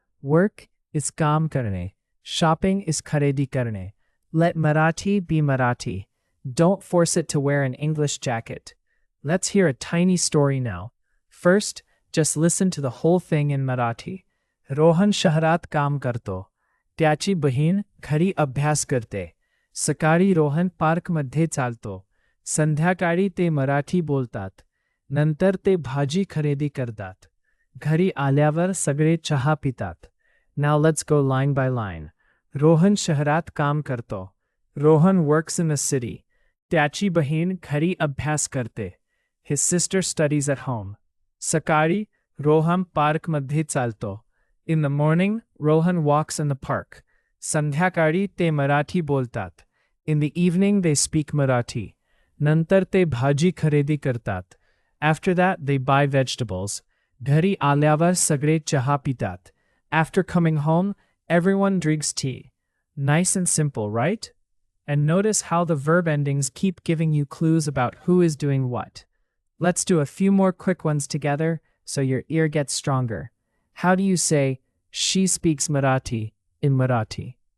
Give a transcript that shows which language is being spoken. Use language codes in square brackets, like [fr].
[en] Work is काम करणे. Shopping is खरेदी करणे. Let Marathi be Marathi. Don't force it to wear an English jacket. Let's hear a tiny story now. First, just listen to the whole thing in Marathi. [mr] Rohan शहरात काम करतो. त्याची बहीण घरी अभ्यास करते. सकाळी रोहन पार्कमध्ये चालतो. संध्याकाळी ते मराठी बोलतात. नंतर ते भाजी खरेदी करतात. घरी आल्यावर सगळे चहा पितात. [en] Now let's go line by line. [mr] Rohan शहरात काम करतो. [en] Rohan works in the city. [mr] त्याची बहीण घरी अभ्यास करते. [en] His sister studies at home. [mr] सकाळी रोहन पार्कमध्ये चालतो. [en] In the morning, Rohan walks in the park. [mr] संध्याकाळी ते मराठी बोलतात. [en] In the evening, they speak Marathi. [mr] नंतर ते भाजी खरेदी करतात. [en] After that, they buy vegetables. [mr] घरी आल्यावर सगळे चहा पितात. [en] After coming home, everyone drinks tea. Nice and simple, right? And notice how the verb endings keep giving you clues about who is doing what. Let's do a few more quick ones together so your ear gets stronger. How do you say, she speaks Marathi in Marathi?